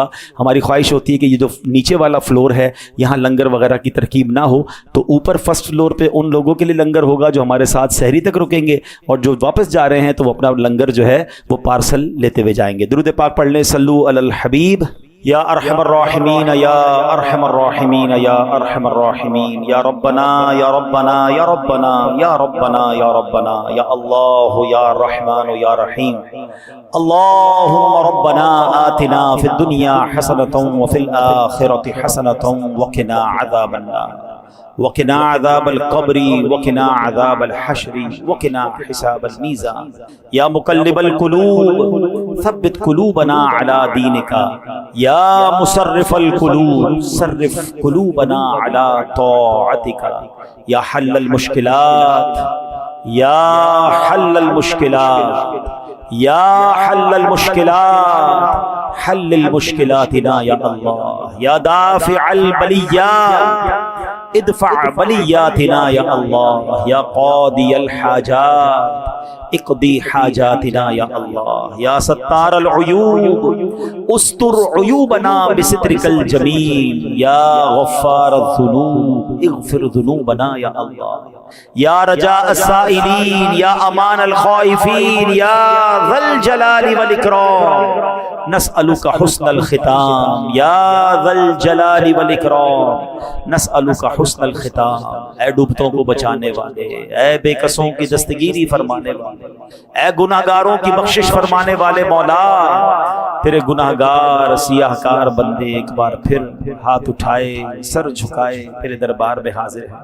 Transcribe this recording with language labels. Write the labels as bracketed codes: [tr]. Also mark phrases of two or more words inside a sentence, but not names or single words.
[ur] ہماری خواہش ہوتی ہے کہ یہ جو نیچے والا فلور ہے یہاں لنگر وغیرہ کی ترکیب نہ ہو, تو اوپر فرسٹ فلور پہ ان لوگوں کے لیے لنگر ہوگا جو ہمارے ساتھ سحری تک رکیں گے, اور جو واپس جا رہے ہیں تو وہ اپنا لنگر جو ہے وہ پارسل لیتے ہوئے جائیں گے. درود پاک پڑھ لیں. [ar] صلو علی الحبیب. یا ارحم الراحمین یا ارحم الراحمین یا ارحم الراحمین, یا ربنا یا ربنا یا ربنا یا ربنا یا ربنا, یا اللہ یا رحمان یا رحیم. اللہم ربنا آتنا فی الدنیا حسنۃ وفی الآخرۃ حسنۃ وقنا عذاب النار وقنا عذاب القبر وقنا عذاب الحشر وقنا حساب الميزان. یا مقلب القلوب ثبت قلوبنا على دينك یا مصرف القلوب صرف قلوبنا على طاعتك. یا حل المشکلات یا حل المشکلات یا حل المشکلات حل المشکلاتنا یا اللہ. یا دافع البلیات ادفع بلیاتنا یا اللہ. یا قاضی الحاجات اقضی حاجاتنا یا اللہ. یا ستار العیوب استر عیوبنا بسترک الجمیل. یا غفار الذنوب اغفر ذنوبنا یا اللہ. یا رجاء السائلین یا امان الخائفین یا ذا الجلال والاکرام نسألک حسن الختام. یا ذا الجلال والاکرام نسألک حسن الختام. [ur] اے ڈوبتوں کو بچانے والے, اے بے کسوں کی دستگیری فرمانے والے, اے گناہگاروں کی بخشش فرمانے والے مولا, تیرے گناہ گار سیاہ کار بندے ایک بار پھر ہاتھ اٹھائے سر جھکائے تیرے دربار میں حاضر ہیں۔